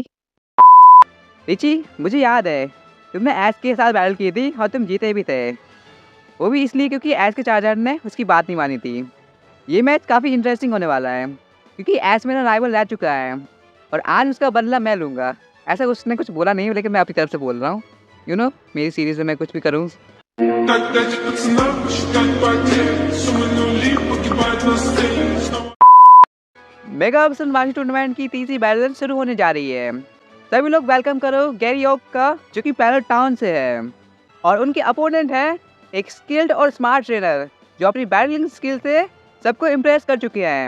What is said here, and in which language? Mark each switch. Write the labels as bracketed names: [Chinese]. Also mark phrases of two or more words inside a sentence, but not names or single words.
[Hindi] रिची मुझे याद है तुमने ऐश के साथ बैटल की थी और तुम जीते भी थे, वो भी इसलिए क्योंकि ऐश के चार्जर ने उसकी बात नहीं मानी थी। ये मैच काफ़ी इंटरेस्टिंग होने वाला है क्योंकि ऐश मेरा राइवल रह चुका है और आज उसका बदला मैं लूँगा। ऐसा उसने कुछ बोला नहीं लेकिन मैं अपनी तरफ से बोल रहा हूँ। मेरी सीरीज़ में मैं कुछ भी करूँ। [Russian] Так дайте пацанам посчитать потери. Суммы нули погибают на сцене. [Hindi] मेगा ऑप्शन वाशी टूर्नामेंट की तीसरी बैटल शुरू होने जा रही है। सभी लोग वेलकम करो गैरी ओक का, जो कि पैलेट टाउन से है और उनके अपोनेंट है एक स्किल्ड और [English] smart trainer [Hindi] जो अपनी [English] battling skill [Hindi] से सबको इम्प्रेस कर चुके हैं।